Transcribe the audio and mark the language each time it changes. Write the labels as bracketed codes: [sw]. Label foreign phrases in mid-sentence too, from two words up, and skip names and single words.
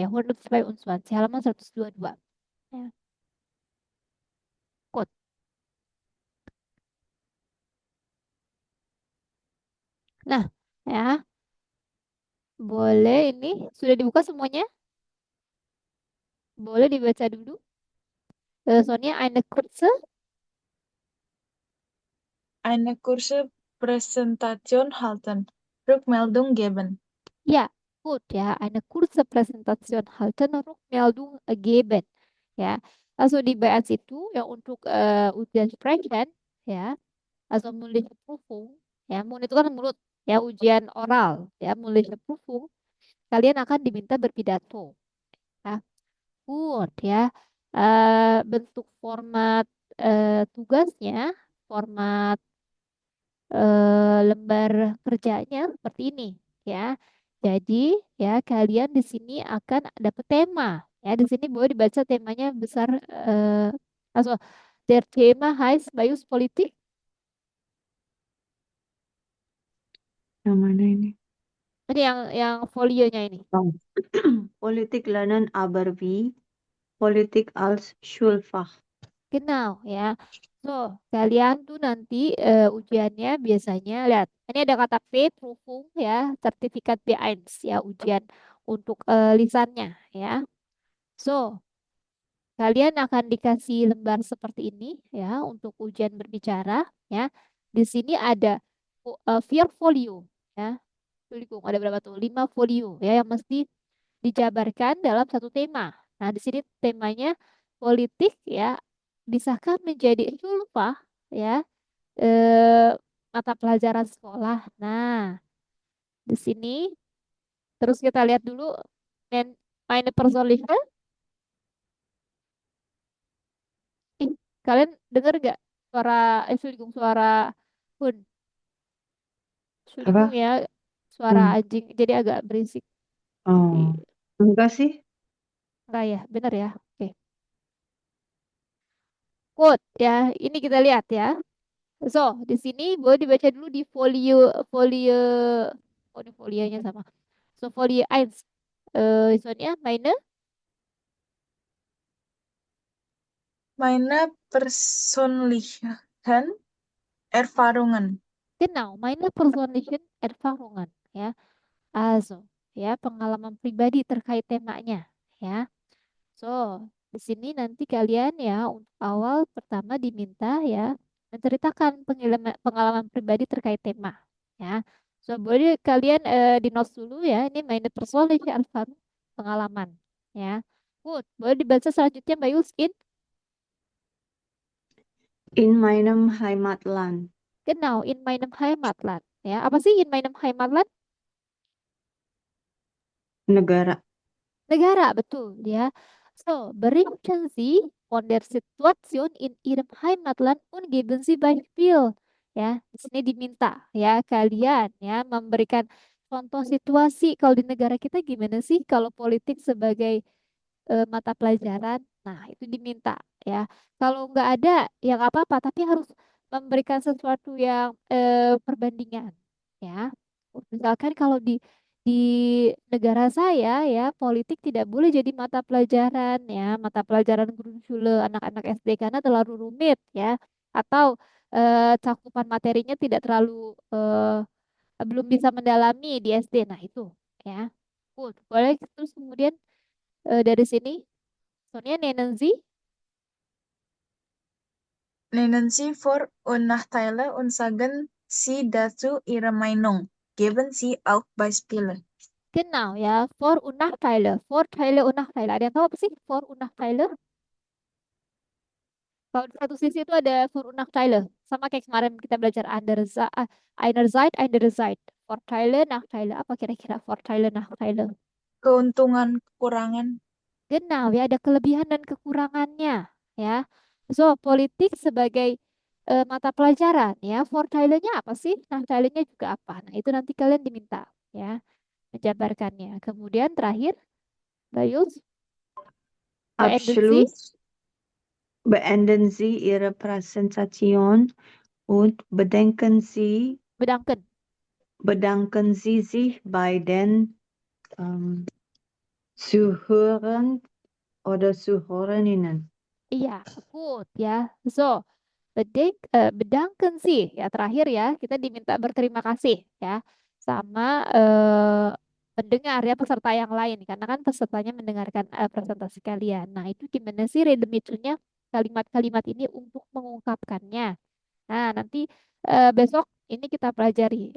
[id] 122 halaman 122 ya. Good. Nah, ya, boleh ini sudah dibuka semuanya? Boleh dibaca dulu. Soalnya [de] eine kurze, Eine kurze Präsentation halten. Rückmeldung geben. [id] ya, gut ya. [de] Eine kurze Präsentation halten, Rückmeldung geben. [id] Ya, also di BS itu yang untuk ujian sprechen, ya, [de] also mündliche Prüfung, [id] ya, Mund itu kan mulut, ya, ujian oral, ya, [de] mündliche Prüfung, [id] kalian akan diminta berpidato, ya. Good ya. Bentuk format tugasnya, format lembar kerjanya seperti ini ya. Jadi ya kalian di sini akan dapat tema. Ya di sini boleh dibaca temanya besar. [de] Also der Thema heißt Politik. [id] Yang mana ini? Ini yang folionya ini. [de] Oh. Politik lernen aber wie? Politik als Schulfach. [id] Genau ya. So, kalian tuh nanti ujiannya biasanya lihat. Ini ada kata P, Prüfung ya, sertifikat B1 ya, ujian untuk lisannya ya. So, kalian akan dikasih lembar seperti ini ya untuk ujian berbicara ya. Di sini ada vier folio ya. Folio, ada berapa tuh? 5 folio ya yang mesti dijabarkan dalam satu tema. Nah, di sini temanya politik ya disahkan menjadi Schulfach ya, eh, mata pelajaran sekolah. Nah, di sini terus kita lihat dulu men [de] meine persönliche. [id] Ih, kalian dengar gak suara Entschuldigung, suara Hun? [de] Entschuldigung [id] Apa? ya, suara Hmm. anjing jadi agak berisik. Oh, enggak sih. Enggak ya, bener ya. Oke. Quote ya, ini kita lihat ya. So, di sini boleh dibaca dulu di folio folio oh ini folionya sama. So, folio 1. Soalnya meine [de] Meine persönlichen Erfahrungen. genau, meine persönlichen Erfahrungen ya. Also, [id] ya pengalaman pribadi terkait temanya ya. So, di sini nanti kalian ya untuk awal pertama diminta ya menceritakan pengalaman pribadi terkait tema ya. So, boleh kalian di notes dulu ya. [de] Ini meine persönliche Erfahrung, [id] pengalaman ya. Good. Boleh dibaca selanjutnya Mbak Yuskin. [de] In meinem Heimatland. Genau, in meinem Heimatland ya. [id] Apa sih [de] in meinem Heimatland? [id] Negara. Negara, betul ya. [de] So, berichten Sie von der Situation in Ihrem Heimatland und geben Sie Beispiel. [id] Ya, di sini diminta ya kalian ya memberikan contoh situasi kalau di negara kita gimana sih kalau politik sebagai mata pelajaran. Nah, itu diminta ya. Kalau nggak ada ya nggak apa-apa, tapi harus memberikan sesuatu yang perbandingan ya. Misalkan kalau di negara saya ya politik tidak boleh jadi mata pelajaran ya, mata pelajaran Grundschule anak-anak SD karena terlalu rumit ya, atau cakupan materinya tidak terlalu belum bisa mendalami di SD. Nah, itu ya. Good. Boleh terus kemudian dari sini Sonia [de] nennen Sie Nennen Sie Vor- und Nachteile und sagen Sie dazu Ihre Meinung. Geben Sie auch Beispiele. genau ya, Vor- und Nachteile. Vorteile und Nachteile. [id] Ada yang tahu apa sih [de] Vor- und Nachteile? [id] Kalau di satu sisi itu ada [de] Vor- und Nachteile. [id] Sama kayak kemarin kita belajar [de] einerseits, andererseits. Vorteile, Nachteile. [id] Apa kira-kira [de] Vorteile, Nachteile? [id] Keuntungan, kekurangan. Genau ya, ada kelebihan dan kekurangannya ya. So, politik sebagai mata pelajaran ya. Vorteilenya apa sih? Nachteilenya juga apa? Nah, itu nanti kalian diminta ya menjabarkannya. Kemudian terakhir, Bayus, [de] beenden Sie, Abschluss. Beenden Sie Ihre Präsentation und bedanken Sie sich bei den Zuhörern oder Zuhörerinnen. [id] iya, good ya. So, bedanken sih ya terakhir ya kita diminta berterima kasih ya sama pendengar ya peserta yang lain karena kan pesertanya mendengarkan presentasi kalian. Nah itu gimana sih redemiturnya kalimat-kalimat ini untuk mengungkapkannya. Nah nanti besok ini kita pelajari ya.